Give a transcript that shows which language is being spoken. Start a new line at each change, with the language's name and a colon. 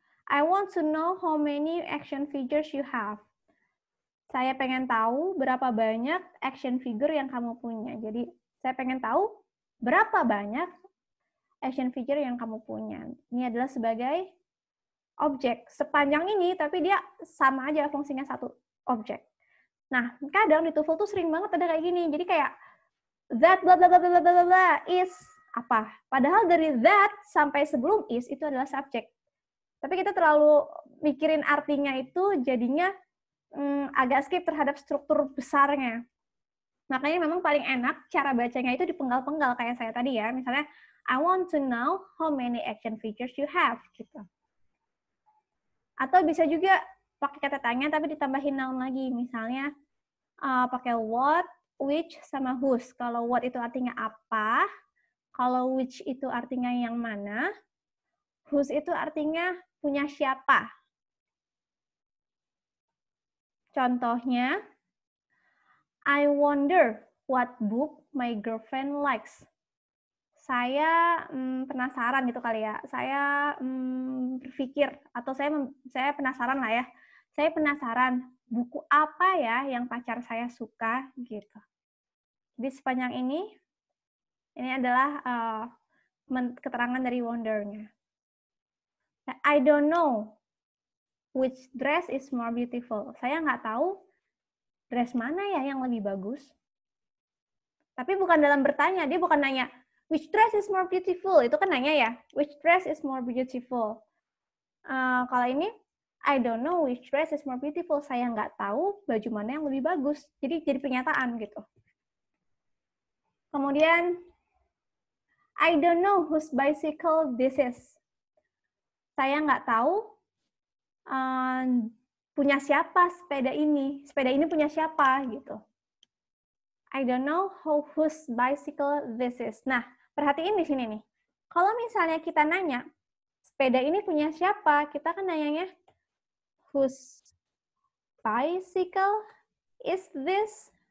English: I want to know how many action figures you have.
Indonesian: Saya pengen tahu berapa banyak action figure yang kamu punya. Jadi, saya pengen tahu berapa banyak action figure yang kamu punya. Ini adalah sebagai objek. Sepanjang ini, tapi dia sama aja fungsinya satu objek. Nah, kadang di TOEFL tuh sering banget ada kayak gini. Jadi kayak, that blah blah blah blah blah blah is apa? Padahal dari that sampai sebelum is itu adalah subjek. Tapi kita terlalu mikirin artinya itu jadinya agak skip terhadap struktur besarnya. Makanya memang paling enak cara bacanya itu dipenggal-penggal kayak saya tadi ya. Misalnya,
English: I want to know how many action figures you have.
Indonesian: Gitu. Atau bisa juga pakai kata tanya tapi ditambahin noun lagi. Misalnya, pakai what, which, sama whose. Kalau what itu artinya apa, kalau which itu artinya yang mana, whose itu artinya punya siapa. Contohnya,
English: I wonder what book my girlfriend likes.
Indonesian: Saya penasaran gitu kali ya. Saya berpikir, atau saya penasaran lah ya. Saya penasaran buku apa ya yang pacar saya suka gitu. Jadi sepanjang ini adalah keterangan dari wonder-nya.
English: I don't know which dress is more beautiful.
Indonesian: Saya nggak tahu dress mana ya yang lebih bagus. Tapi bukan dalam bertanya, dia bukan nanya,
English: which dress is more beautiful?
Indonesian: Itu kan nanya ya,
English: which dress is more beautiful?
Indonesian: Kalau ini,
English: I don't know which dress is more beautiful.
Indonesian: Saya nggak tahu baju mana yang lebih bagus. Jadi pernyataan gitu. Kemudian,
English: I don't know whose bicycle this is.
Indonesian: Saya nggak tahu punya siapa sepeda ini. Sepeda ini punya siapa gitu.
English: I don't know whose bicycle this is.
Indonesian: Nah, perhatiin di sini nih. Kalau misalnya kita nanya, sepeda ini punya siapa? Kita kan nanyanya,
English: whose bicycle is this?